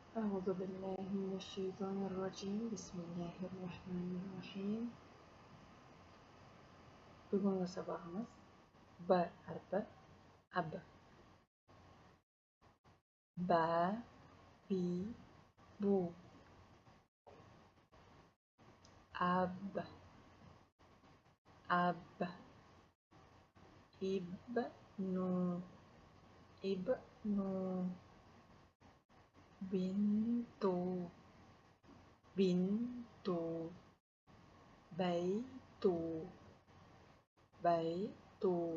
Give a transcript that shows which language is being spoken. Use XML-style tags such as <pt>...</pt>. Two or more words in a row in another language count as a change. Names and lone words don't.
<ar>أعوذ بالله من الشيطان الرجيم. بسم الله الرحمن الرحim.</ar> <kk>Бүгінгі сабағымыз Б әрпі аб. Ба, би, бу. Аб, аб.</kk> <ar>ابن، ابن. بنت، بنت. بيت، بيت.</ar>